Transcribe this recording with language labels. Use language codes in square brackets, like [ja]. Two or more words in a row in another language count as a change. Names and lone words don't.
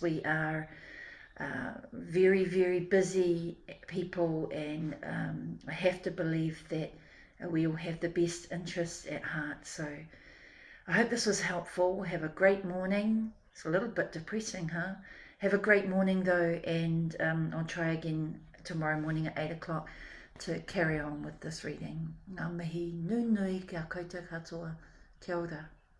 [en] We are very, very busy people, and I have to believe that we all have the best interests at heart. So I hope this was helpful. Have a great morning. It's a little bit depressing, huh? Have a great morning though, and I'll try again tomorrow morning at 8 o'clock to carry on with this reading. [mi] Ngā mihi nui nui kia koutou katoa. Kia ora.